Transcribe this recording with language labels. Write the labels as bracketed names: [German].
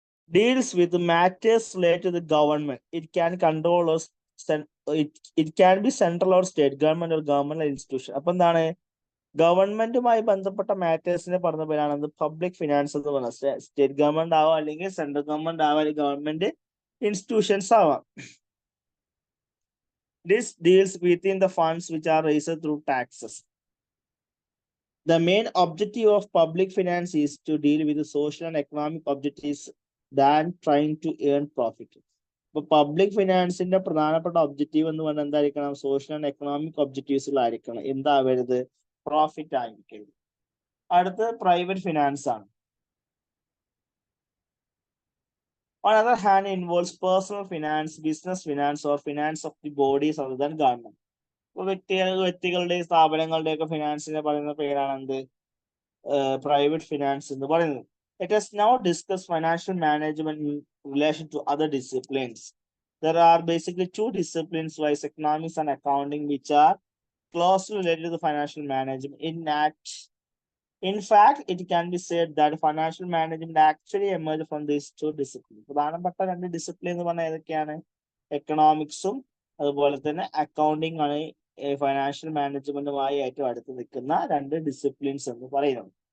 [English] Deals with matters related to the government. It can control or it can be central or state government or government institution. [Malayalam] അപ്പൊ എന്താണ്? ഗവൺമെന്റുമായി ബന്ധപ്പെട്ട മാറ്റേഴ്സിനെ പറഞ്ഞ പേരാണ് public finance എന്ന് പറയുന്നത്. സ്റ്റേറ്റ് ഗവൺമെന്റ് ആവാം, അല്ലെങ്കിൽ സെൻട്രൽ ഗവൺമെന്റ് ആവാം, അല്ലെങ്കിൽ ഗവൺമെന്റ് ഇൻസ്റ്റിറ്റ്യൂഷൻസ് ആവാം. [English] This deals within the funds which are raised through taxes. The main objective of public finance is to deal with the social and economic objectives than trying to earn profit. [Malayalam] ഇപ്പൊ public ഫിനാൻസിന്റെ പ്രധാനപ്പെട്ട objective എന്ന് പറഞ്ഞാൽ എന്തായിരിക്കണം? Social and economic ഒബ്ജക്റ്റീവ്സിലായിരിക്കണം. എന്താവരുത്? Profit ആയിരിക്കരുത്. അടുത്തത് private finance ആണ്. [English] On the other hand, involves personal finance, business finance, or finance of the bodies other than government. [Malayalam] ഇപ്പൊ വ്യക്തികളുടെയും സ്ഥാപനങ്ങളുടെയൊക്കെ ഫിനാൻസിനെ പറയുന്ന പേരാണ് എന്ത്? പ്രൈവറ്റ് ഫിനാൻസ് എന്ന് പറയുന്നത്. [English] Let us now discuss financial management in relation to other disciplines. There are basically 2 disciplines, wise economics and accounting, which are closely related to the financial management. In fact, it can be said that financial management actually emerged from these 2 disciplines. [Malayalam] പ്രധാനപ്പെട്ട 2 discipline എന്ന് പറഞ്ഞാൽ ഏതൊക്കെയാണ്? എക്കണോമിക്സും അതുപോലെ തന്നെ accounting ആണ് financial മാനേജ്മെന്റുമായി ഏറ്റവും അടുത്ത് നിൽക്കുന്ന 2 ഡിസിപ്ലിൻസ് എന്ന് പറയുന്നത്.